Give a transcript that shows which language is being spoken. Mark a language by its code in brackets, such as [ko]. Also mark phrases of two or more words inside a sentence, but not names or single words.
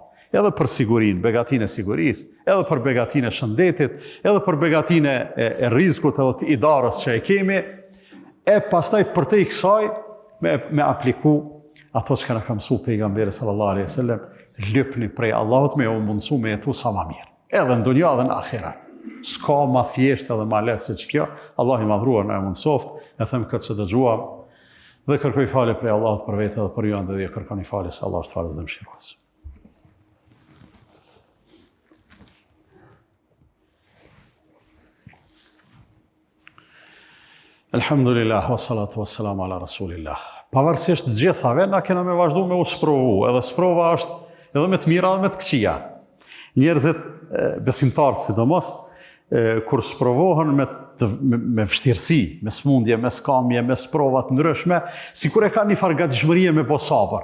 [sq] Edhe për sigurinë, begatinë e sigurisë, edhe për begatinë e shëndetit, edhe për begatinë e rizkut edhe të idarës që e kemi, e pastaj për te i kësaj me apliku ato që na ka mësu pejgamberi [ar] صلى الله عليه وسلم, [sq] lypni prej Allahut me u mundësu me jetu sa ma mirë. Edhe në dunja dhe në akhirat. S'ka ma thjesht edhe ma letë se që kjo, Allah i madhruar në e mundësoft, e them këtë që dëgjuam, dhe kërkoj falje prej Allahut për vete dhe për ju dhe dhe kërkoni falje se Allah është falës dhe mëshirues. [ar] الحمد لله والصلاة والسلام على رسول الله. [sq] Pavarësisht gjithave, na kena me vazhdu me u sprovu, edhe sprova është edhe me të mira dhe me të këqija. Njerëzit besimtarët sidomos, kur sprovohen me vështirësi, me smundje, me skamje, me sprovat ndryshme, si kur e ka një farë gatishmërie me bo sabër.